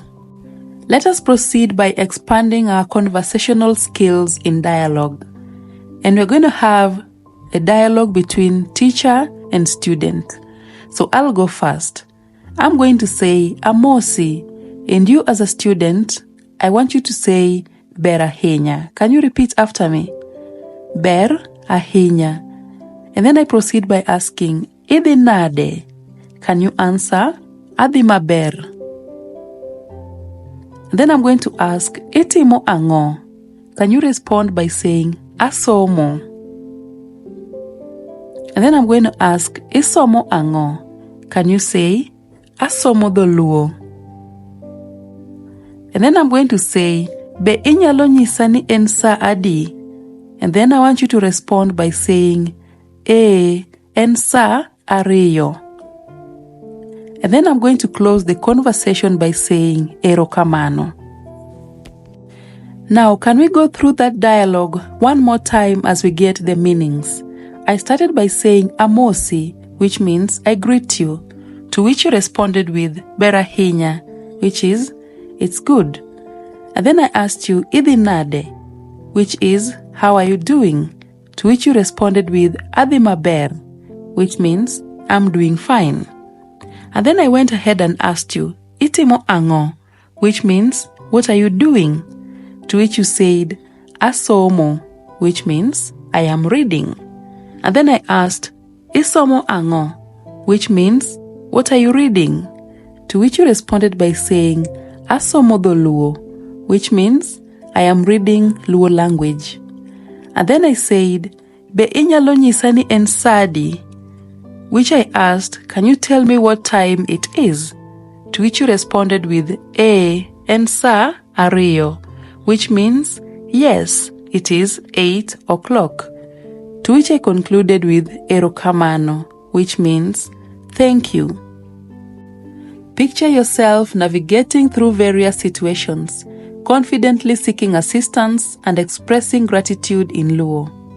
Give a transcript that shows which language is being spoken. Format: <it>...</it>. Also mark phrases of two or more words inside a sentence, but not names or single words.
<en>Let us proceed by expanding our conversational skills in dialogue. And we're going to have a dialogue between teacher and student. So I'll go first. I'm going to say amosi, and you as a student, I want you to say</en> <luo>ber ahinya.</luo> <en>Can you repeat after me?</en> <luo>Ber ahinya.</luo> <en>And then I proceed by asking,</en> <luo>idhi nade?</luo> <en>Can you answer?</en> <luo>Adhi maber.</luo> <en>And then I'm going to ask,</en> <luo>itimo ango?</luo> <en>Can you respond by saying, asomo? And then I'm going to ask,</en> <luo>isomo ango?</luo> <en>Can you say,</en> <luo>asomo dholuo?</luo> <en>And then I'm going to say,</en> <luo>be inyalo nyisa ni en sa adi?</luo> <en>And then I want you to respond by saying,</en> <luo>en sa ariyo.</luo> <en>And then I'm going to close the conversation by saying, erokamano. Now, can we go through that dialogue one more time as we get the meanings? I started by saying amosi, which means I greet you, to which you responded with</en> <luo>ber ahinya,</luo> <en>which is it's good. And then I asked you</en> <luo>idhi nade,</luo> <en>which is how are you doing, to which you responded with</en> <luo>adhi maber,</luo> <en>which means I'm doing fine. And then I went ahead and asked you</en> <luo>itimo ango,</luo> <en>which means what are you doing, to which you said asomo, which means I am reading. And then I asked</en> <luo>isomo ango,</luo> <en>which means what are you reading, to which you responded by saying</en> <luo>asomo dholuo,</luo> <en>which means I am reading Luo language. And then I said be inyalo nyisa ni en sa adi, which I asked, can you tell me what time it is, to which you responded with</en> <luo>en sa ariyo,</luo> <en>which means yes, it is 8 o'clock. To which I concluded with erokamano, which means thank you. Picture yourself navigating through various situations, confidently seeking assistance and expressing gratitude in Luo.</en>